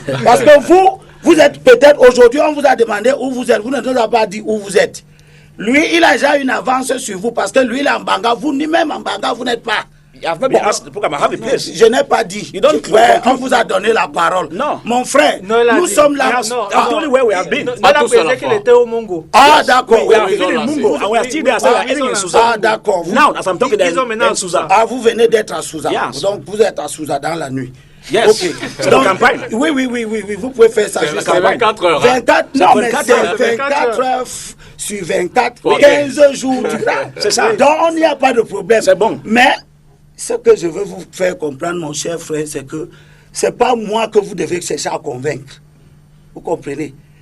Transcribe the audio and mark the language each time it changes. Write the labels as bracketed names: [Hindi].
[French] Parce que vous êtes peut-être aujourd'hui, on vous a demandé où vous êtes, vous ne nous avez pas dit où vous êtes. Lui, il a déjà une avance sur vous parce que lui il est en Banga, vous ni même en Banga, vous n'êtes pas. Je n'ai pas dit. On vous a donné la parole. Non. Mon frère, nous sommes là. [English] Only where we have been. [French] qu'il était au Mongo. Ah, d'accord. [English] We have been in Mungo and we are still there in Souza. [French] Ah, d'accord. [English] Now, as I'm talking, they're in Souza. [French] Ah, vous venez d'être à Souza. [English] Yes. [French] Donc, vous êtes à Souza dans la nuit. [English] Yes. [French] Ok. C'est la campagne. Oui, vous pouvez faire ça. C'est 24 heures. 24, non, mais c'est 24 heures sur 24, 15 jours. C'est ça. Donc, on n'y a pas de problème. C'est bon. Mais, ce que je veux vous faire comprendre, mon cher frère, c'est que c'est pas moi que vous devez chercher à convaincre. Vous comprenez?